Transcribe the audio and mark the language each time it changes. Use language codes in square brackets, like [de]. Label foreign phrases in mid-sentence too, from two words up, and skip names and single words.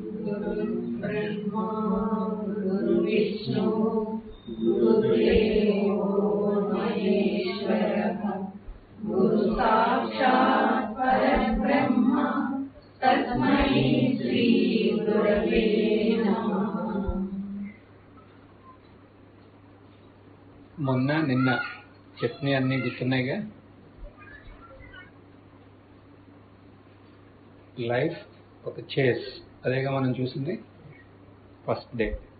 [sa] गुरुर्ब्रह्मा गुरुर्विष्णु गुरुदेवो महेश्वरः गुरु साक्षात् परब्रह्म तस्मै श्री गुरवे नमः। [te] మొన్న నిన్న చెప్పినవి అన్నీ గుర్తున్నాయిగా. లైఫ్ ఒక చేస్, అదేగా మనం చూసింది [en] first day.